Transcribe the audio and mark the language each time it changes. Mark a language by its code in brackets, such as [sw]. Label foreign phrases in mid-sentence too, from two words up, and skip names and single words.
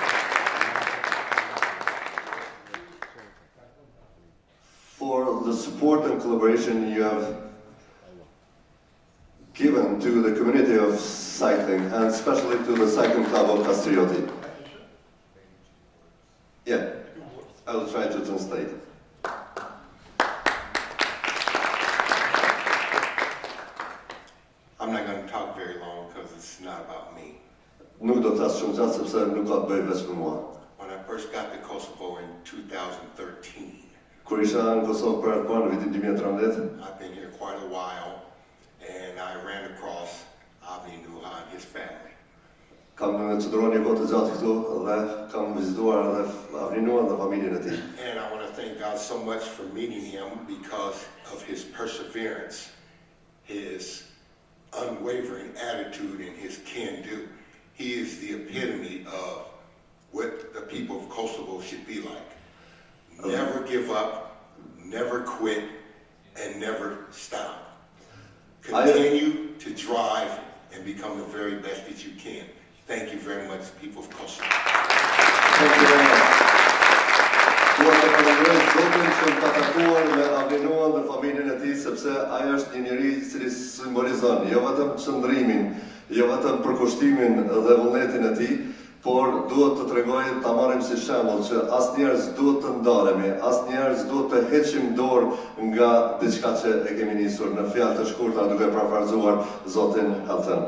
[en] For the support and collaboration you have given to the community of cycling and especially to the cycling club of Castrioti. Yeah, I will try to translate. I'm not going to talk very long because it's not about me. [sq] Nuk do të asë shumë gjatë sepse nuk ka të bëjë veç me mua. [en] When I first got to Kosovo in 2013, [sq] Kur isha në Kosovë për herë të parë në vitin 2013, [en] I've been here quite a while, and I ran across Avni Nuha and his family. [sq] kam në qëndruar një kohë të gjatë këtu dhe kam vizituar edhe Avni Nuan dhe familjen e tij. [en] And I want to thank God so much for meeting him because of his perseverance, his unwavering attitude, and his can-do. He is the epitome of what the people of Kosovo should be like. Never give up, never quit, and never stop. Continue to drive and become the very best that you can. Thank you very much, people of Kosovo. Thank you very much. [sq] Dua të falenderoj Zotin që më ka takuar me Avni Nuan dhe familjen e tij sepse ai është një njeri i cili simbolizon jo vetëm qëndrimin, jo vetëm përkushtimin dhe vullnetin e tij, por duhet të tregoj, ta marrim si shembull që asnjëherë s'duhet të ndaremi, asnjëherë s'duhet të heqim dorë nga diçka që e kemi nisur në fjalë të shkurtra duke parafrazuar Zotin Helton.